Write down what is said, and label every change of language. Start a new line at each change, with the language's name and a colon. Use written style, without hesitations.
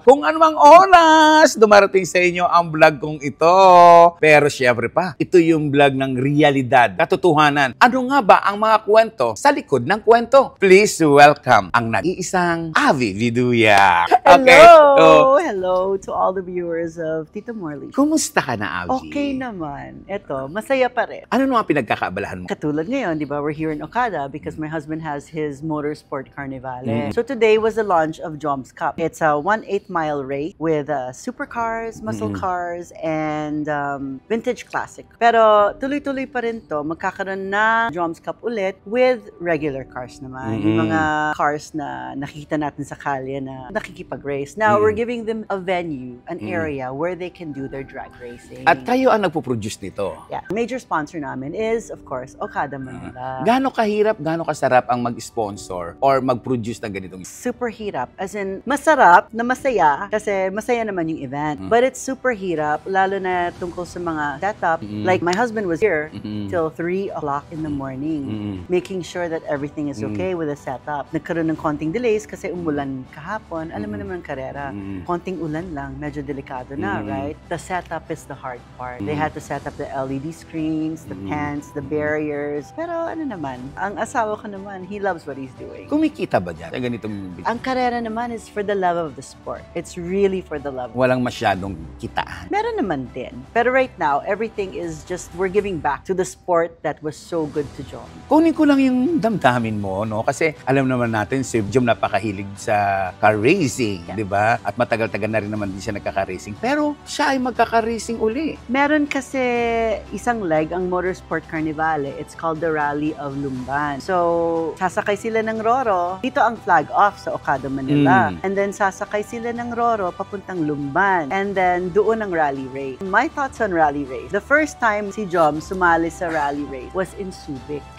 Filipino: Kung anumang oras, dumarating sa inyo ang vlog kong ito. Pero syempre pa, ito yung vlog ng realidad, katotohanan. Ano nga ba ang mga kwento sa likod ng kwento?
English: Please welcome
Filipino: ang nag-iisang Abby Viduya. Okay.
English: Hello to all the viewers of Tito Morley.
Filipino: Kumusta ka na, Abby? Okay naman. Eto, masaya pa rin. Ano naman pinagkakaabalahan mo? Katulad ngayon, di ba,
English: we're here in Okada because my husband has his motorsport carnivale. So today was the launch of Jom's Cup. It's a 1/8-mile race with supercars, muscle cars, and vintage classic.
Filipino: Pero tuloy-tuloy pa rin to. Magkakaroon na Jom's Cup ulit
English: with regular cars
Filipino: naman. Yung mga cars na nakikita natin sa kalye na nakikipag-race.
English: Now, we're giving them a venue, an area where they can do their drag racing.
Filipino: At kayo ang nagpo-produce nito?
English: Yeah. Major sponsor namin is, of course, Okada Manila.
Filipino: Gaano kahirap, gaano kasarap ang mag-sponsor or mag-produce ng ganitong? Super hirap. As in, masarap na masaya kasi masaya naman yung event.
English: But it's super
Filipino: hirap, lalo na tungkol sa mga setup.
English: Like, my husband was here till 3 o'clock in the morning, making sure that everything is okay with the setup.
Filipino: Nagkaroon ng konting delays kasi umulan kahapon. Alam mo naman ang karera. Konting ulan lang, medyo delikado na, right?
English: The setup is the hard part. They had to set up the LED screens, the tents, the barriers.
Filipino: Pero ano naman, ang asawa ko naman,
English: he loves what he's doing.
Filipino: Kumikita ba dyan sa ganitong business? Ang karera naman
English: is for the love of the sport. It's really for the love.
Filipino: Walang masyadong kitaan. Meron naman din.
English: Pero right now, everything is just, we're giving back to the sport that was so good to Jom.
Filipino: Kunin ko lang yung damdamin mo, no? Kasi alam naman natin, si Jom napakahilig sa car racing, di ba? At matagal-tagal na rin naman din siya nagkaka-racing. Pero siya ay magkaka-racing uli. Meron kasi isang leg ang Motorsport Carnivale.
English: It's called the Rally of Lumban.
Filipino: So, sasakay sila ng Roro. Dito ang flag off sa Okada, Manila.
English: And then,
Filipino: sasakay sila ng Roro papuntang Lumban. And then, doon ang rally race.
English: My thoughts on rally race. The first time si Jom
Filipino: sumali sa
English: rally race was in Subic.